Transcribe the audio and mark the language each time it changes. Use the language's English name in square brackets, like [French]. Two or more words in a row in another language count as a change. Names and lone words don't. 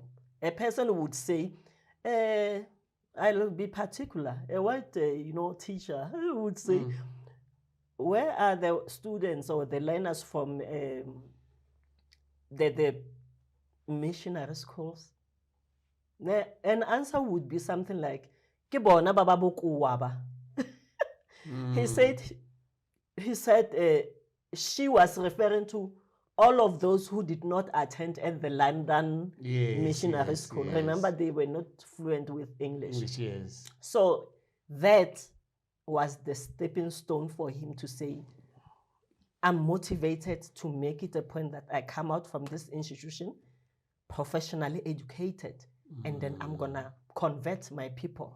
[English] A person would say, I'll be particular. A white, teacher would say, where are the students or the learners from the missionary schools? An answer would be something like, [Tswana] "Ke bona ba ba bokoa ba." [English] He said she was referring to all of those who did not attend at the London missionary school. Yes. Remember, they were not fluent with English. Yes. So that was the stepping stone for him to say, I'm motivated to make it a point that I come out from this institution professionally educated, and then I'm going to convert my people.